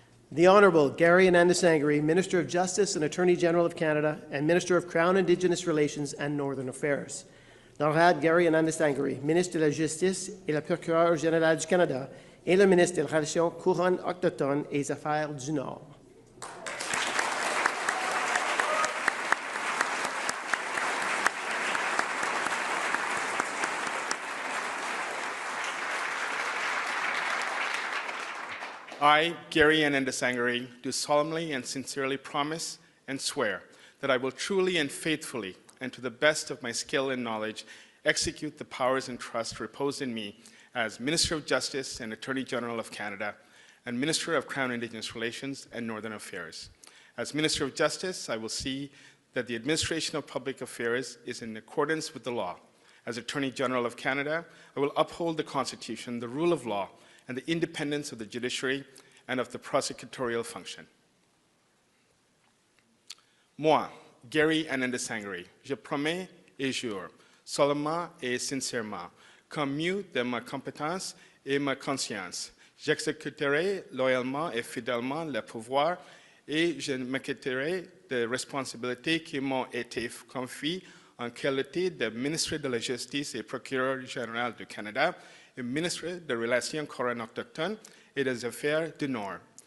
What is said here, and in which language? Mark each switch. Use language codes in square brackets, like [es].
[en] The Honourable Gary Anandasangari, Minister of Justice and Attorney General of Canada and Minister of Crown Indigenous Relations and Northern Affairs. [fr] L'Honorable Gary Anandasangari, Ministre de la Justice et le Procureur général du Canada et le Ministre des Relations couronnes autochtones et des Affaires du Nord. [en] I, Gary Anandasangari, do solemnly and sincerely promise and swear that I will truly and faithfully, and to the best of my skill and knowledge, execute the powers and trust reposed in me as Minister of Justice and Attorney General of Canada and Minister of Crown Indigenous Relations and Northern Affairs. As Minister of Justice, I will see that the administration of public affairs is in accordance with the law. As Attorney General of Canada, I will uphold the Constitution, the rule of law, and the independence of the judiciary and of the prosecutorial function. [fr] Moi, Gary Anandasangari, je promets et jure, solemnement et sincèrement, comme mieux de ma compétence et ma conscience, j'exécuterai loyalement et fidèlement le pouvoir et je m'acquitterai des responsabilités qui m'ont été confiées en qualité de ministre de la Justice et procureur général du Canada et ministre des Relations couronnes autochtones et des Affaires du Nord.